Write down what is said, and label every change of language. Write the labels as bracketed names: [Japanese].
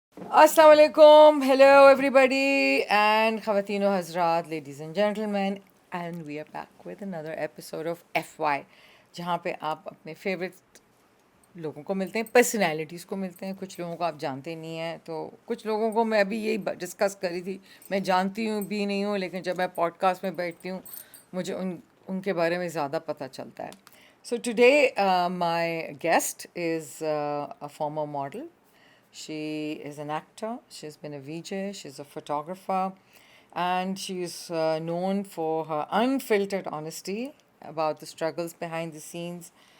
[English] Assalamu alaikum, hello everybody, and Khawateen o Hazrat, ladies and gentlemen, and we are back with another episode of FY, [Hindi] जहाँ पे आप अपने favourite लोगों को मिलते हैं, [English] Personalities को मिलते हैं. [Hindi] कुछ लोगों को आप जानते नहीं हैं, तो कुछ लोगों को मैं अभी यही डिस्कस करी थी, मैं जानती हूँ भी नहीं हूँ, लेकिन जब मैं पॉडकास्ट में बैठती हूँ मुझे उनके बारे में ज़्यादा पता चलता है. [English] So today my guest is a former model. She is an actor, she's been a VJ, she's a photographer, and she's known for her unfiltered honesty about the struggles behind the scenes.